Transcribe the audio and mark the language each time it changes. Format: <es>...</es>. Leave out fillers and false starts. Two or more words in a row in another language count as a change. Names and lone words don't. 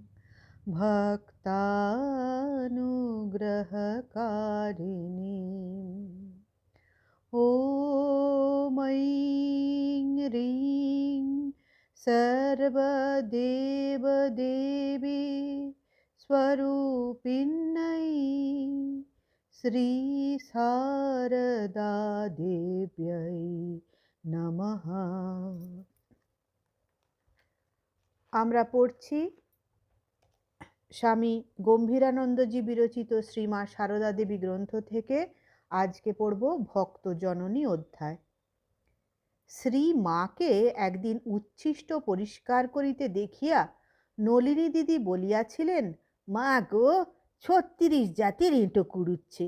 <sa>भक्तानुग्रहकारिणीम् ॐ ऐं ह्रीं सर्वदेवदेवी स्वरूपिण्यै श्रीशारदादेव्यै नमः।</sa> <bn>আমরা পড়ছি স্বামী গম্ভীরানন্দজি বিরচিত শ্রীমা সারদা দেবী গ্রন্থ থেকে। আজকে পড়ব ভক্ত জননী অধ্যায়। শ্রী মাকে একদিন উচ্ছিষ্ট পরিষ্কার করিতে দেখিয়া নলিনী দিদি বলিয়াছিলেন, মা গো, ৩৬ জাতির ইঁটো কুড়ুচ্ছে।</bn>